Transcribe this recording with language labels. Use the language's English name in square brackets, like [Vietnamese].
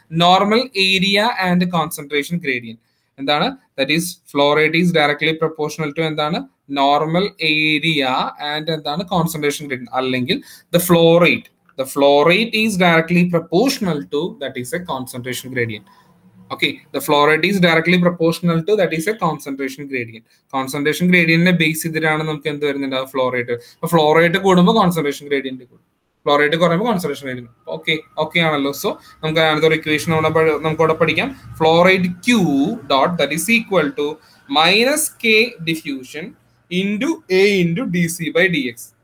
[English] Normal area and concentration gradient. എന്താണ്? That is flow rate is directly proportional to എന്താണ്? Normal area and എന്താണ്? Concentration gradient. അല്ലെങ്കിൽ the flow rate is directly proportional to that is a concentration gradient. Okay, the flow rate is directly proportional to that is a concentration gradient. [Malayalam] Concentration gradient ne base ചെയ്തിട്ടാണ് നമുക്ക് എന്ത് വരുന്നുണ്ട്? Flow rate. Flow rate കൂടുമ്പോൾ concentration gradient കൂടും, flow rate കുറയുമ്പോൾ concentration gradient. Okay ആണല്ലോ. [English] so [Malayalam] നമുക്ക് അടുത്തൊരു ഇക്വേഷൻ നമുക്കിവിടെ പഠിക്കാം. [English] Flow rate Q dot that is equal to minus K diffusion into A into dC by dx.